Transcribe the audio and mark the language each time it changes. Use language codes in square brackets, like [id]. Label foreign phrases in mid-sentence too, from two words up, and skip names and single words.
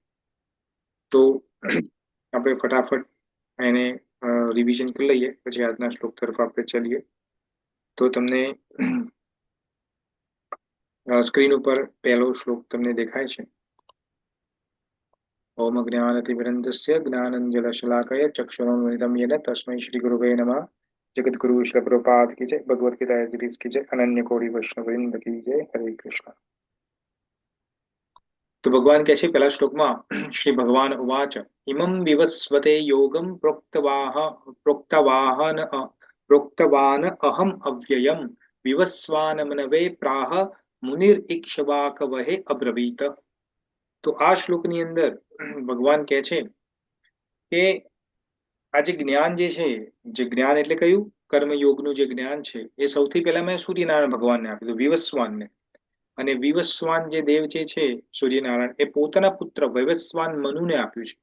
[gu] તો આપણે ફટાફટ એને રિવિઝન કરી લઈએ, પછી આજના શ્લોક તરફ આપણે ચલીએ. તો તમને સ્ક્રીન ઉપર પહેલો શ્લોક તમને દેખાય છે. [sa] ઓમ જ્ઞાનતિમિરન્ધસ્ય જ્ઞાનંજનશલાકયા ચક્ષુરુન્મિલિतं येन तस्मै श्रीगुरुवे नमः. [hi] जगद्गुरु श्री प्रभुपाद की जय. भगवद गीता सीरीज की जय. अनन्य कोटि वैष्णववृंद की जय. हरे कृष्ण. तो भगवान कहते हैं पहला श्लोक में [sa] श्री भगवान उवाच इमं विवस्वते योगं प्रोक्तवान अहम अव्ययम विवस्वानमनवे प्राह मुनिर्इक्ष्वाकवहे अब्रवीत. [gu] તો આ श्लोकની અંદર ભગવાન કહે છે કે આ જે જ્ઞાન જે છે, જે જ્ઞાન એટલે કયું કર્મયોગનું જે જ્ઞાન છે એ સૌથી પહેલા મેં સૂર્યનારાયણ ભગવાનને આપ્યું હતું, વિવસ્વાનને. અને વિવસ્વાન જે દેવ જે છે સૂર્યનારાયણ એ પોતાના પુત્ર વૈવસ્વાન મનુને આપ્યું છે.